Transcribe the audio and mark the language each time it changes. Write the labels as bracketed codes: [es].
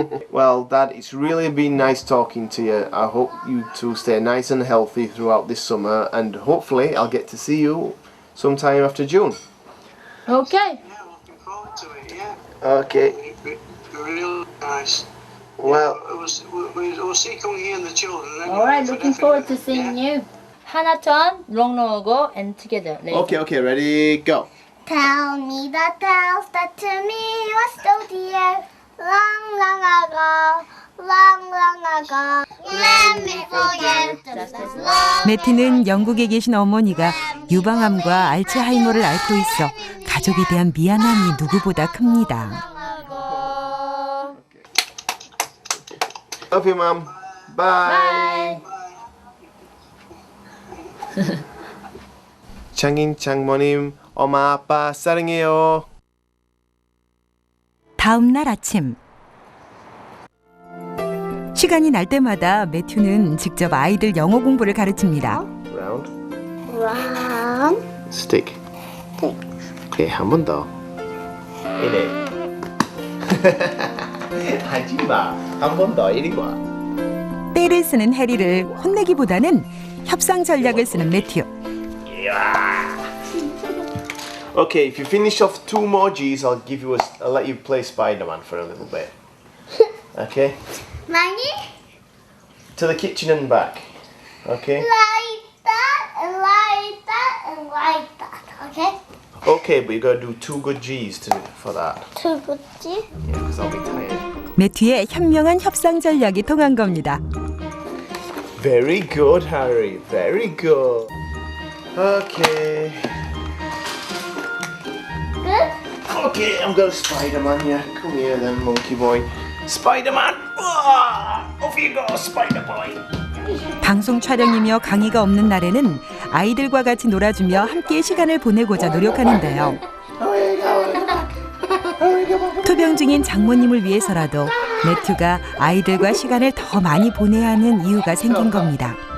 [en] Well, Dad, it's really been nice talking to you. I hope you two stay nice and healthy throughout this summer, and hopefully I'll get to see you sometime after June. Okay. Yeah, looking forward to it, yeah. Okay. Real nice. Well, We'll see coming here and the children. Anyway, All right. so Looking forward to definitely, seeing you. 하나 턴, 롱롱 go and together. okay, ready, go. Tell me the tales that to me was so dear. Long, long ago, long, long ago. Let me forget just as long. [ko] 매티는 영국에 계신 어머니가 유방암과 알츠하이머를 앓고 있어 가족에 대한 미안함이 누구보다 큽니다. [en] Love you, Mum. Bye. [ko] 장인 장모님, 엄마 아빠 사랑해요. 다음 날 아침 시간이 날 때마다 매튜는 직접 아이들 영어 공부를 가르칩니다. [en] Round. Round. [ko] Stick. 오케이, 한 번 더. 이래. 하지 마. 한 번 더 이리 와. 때를 쓰는 해리를 혼내기보다는 협상 전략을 쓰는 매튜. [en] Okay, if you finish off 2 more G's, I'll let you play Spider-Man for a little bit. Okay? [ko] 많이? [en] To the kitchen and back. Okay? Like that and like that and like that. Okay? Okay, but you got to do 2 good G's for that. [ko] 두고지? [en] Yeah, because I'll be tired. [ko] 매튜의 현명한 협상 전략이 통한 겁니다. [en] Very good, Harry. Very good. Okay. Good? Okay, I'm going to Spider-Man, yeah. Come here then, monkey boy. Spider-Man! Off you go, Spider-Boy! [ko] 방송 촬영이며 강의가 없는 날에는 아이들과 같이 놀아주며 함께 시간을 보내고자 노력하는데요. 투병 중인 장모님을 위해서라도 매튜가 아이들과 시간을 더 많이 보내야 하는 이유가 생긴 겁니다.